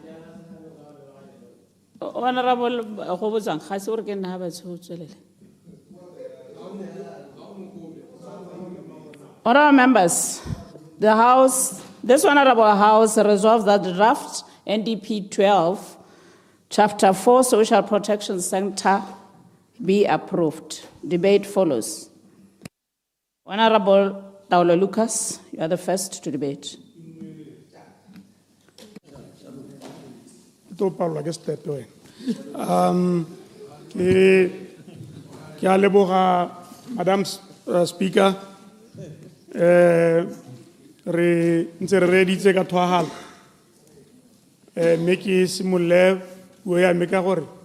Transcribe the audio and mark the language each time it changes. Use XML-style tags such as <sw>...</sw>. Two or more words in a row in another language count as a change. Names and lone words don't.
<en>honorable honorable members, the House, this honorable House resolves that the draft NDP 12, Chapter 4, Social Protection Center, be approved. Debate follows. Honorable Taolo Lucas, you are the first to debate.</en> <tn>Ke a leboga</tn> <en>Madam Speaker,</en> <tn>re ntse re reditse ka thwagala mme ke simolole puo ya me ka gore</tn>